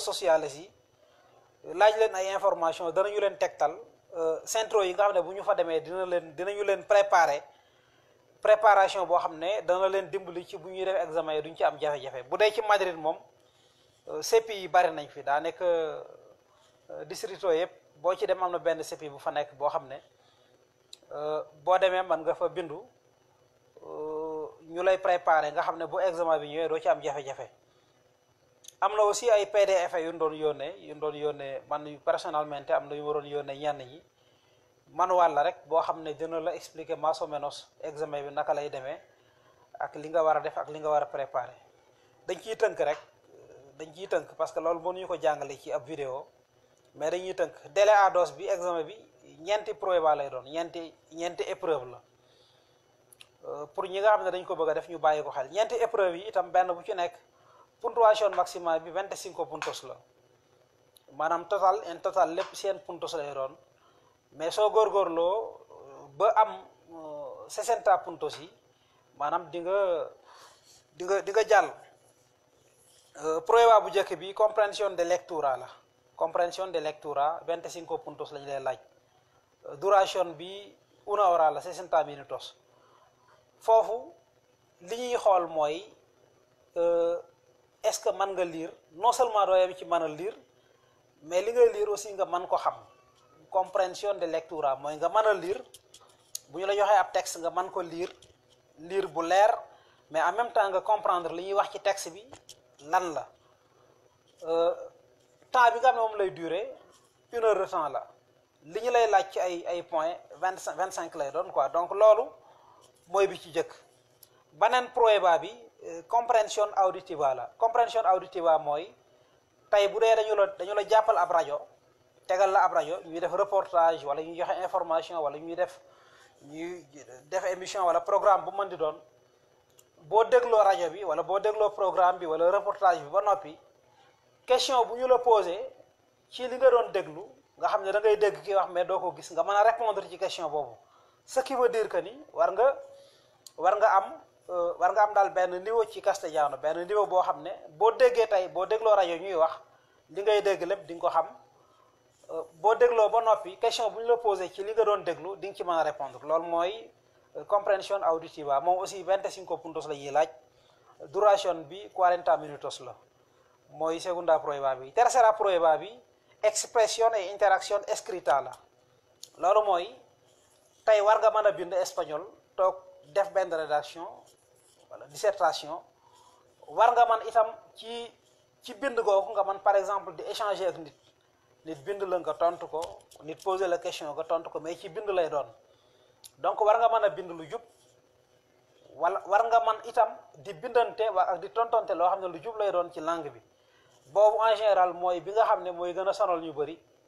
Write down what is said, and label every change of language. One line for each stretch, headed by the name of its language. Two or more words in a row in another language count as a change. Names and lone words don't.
Wolof: sociaux yi laaj leen ay information danañu leen tegtal centro yi nga xam ne bu ñu fa demee dinañu leen préparation boo xam ne dana leen dimbali ci bu ñuy def examen yi duñ ci am jafe-jafe bu dee ci Madrid moom CEPI yi bari nañ fi daa nekk distrito yëpp boo ci dem am na benn CEPI bu fa nekk boo xam ne boo demee man nga fa bindu ñu lay préparer nga xam ne bu examen bi ñëwee doo ci am jafe-jafe am na aussi ay PDF yu ñu doon yónnee man personnellement am na yu ma doon yónnee ñenn ñi manuel la rek boo xam ne dina la expliquer
Spanish: más o menos
Wolof: examen bi naka lay demee ak li nga war a def ak li nga war a préparer dañ ciy tënk
French: parce que
Wolof: loolu mënuñu ko jàngale ci ab vidéo mais dañuy tënk délai A2 bi examen bi ñeenti prueba lay doon ñeenti épreuve la pour ñi nga xam ne dañ ko bëgg a def ñu bàyyi ko xel ñeenti épreuve yi itam benn bu ci nekk
French: puntuation maximale
Wolof: bi 25 puntos la maanaam
Spanish: en total
Wolof: lépp seen puntos lay doon mais soo góorgóorloo ba am 60 puntos yi maanaam di nga jàll. Prueba bu njëkk bi
Spanish: comprensión de lectura
Wolof: la
Spanish: comprensión de lectura
Wolof: 25 puntos lañu lay laaj duración bi 1 hora la 60 minutos foofu li ñuy xool mooy
French: est-ce que
Wolof: mën nga lire
French: non seulement
Wolof: doo yem ci mën a lire mais li nga lire aussi nga mën ko xam
Spanish: compréhension de lectura
Wolof: mooy nga mën a lire bu ñu la joxee ab texte nga mën ko lire bu leer mais
French: en même temps
Wolof: nga comprendre li ñuy wax ci texte bi lan la temps bi nga xam ne moom lay durer 1
French: heure de temps
Wolof: la li ñu lay laaj ci ay points 25 lay doon
French: quoi donc
Wolof: loolu mooy bi ci jëkk beneen prueba bi
Spanish: compréhension auditiva
Wolof: la
Spanish: compréhension auditiva
Wolof: mooy tey bu dee dañu la jàppal ab rajo tegal la ab rajo ñuy def reportage wala ñuy joxe information wala ñuy def émission wala programme bu mën di doon boo dégloo rajo bi wala boo dégloo programme bi wala reportage bi ba noppi question bu ñu la posé ci li nga doon déglu nga xam ne da ngay dégg ki wax mais doo ko gis nga mën a répondre ci question boobu
French: ce qui veut dire
Wolof: que ni war nga am daal benn niveau ci castellano benn niveau boo xam ne boo déggee tey boo dégloo rajo ñuy wax li ngay dégg lépp di nga ko xam boo dégloo ba noppi question bu ñu la posé ci li nga doon déglu di nga ci mën a répondre loolu mooy
Spanish: compréhension auditiva
Wolof: moom aussi 25 puntos la ñuy laaj duration bi 40 minutos la mooy
Spanish: segunda prueba
Wolof: bi
Spanish: tercera prueba
Wolof: bi
Spanish: expresión et interacción escrita
Wolof: la loolu mooy tey war nga mën a bind espagnol toog def benn rédaction wala dissertation war nga man itam ci bind googu nga man
French: par exemple
Wolof: di échanger ak nit bind la nga tontu ko nit
French: poser la question
Wolof: nga tontu ko mais ci bind lay doon donc war nga mën a bind lu jub wala war nga man itam di bindante ak di tontonte loo xam ne lu jub lay doon ci langue bi boobu
French: en général
Wolof: mooy bi nga xam ne mooy gën a sonal ñu bëri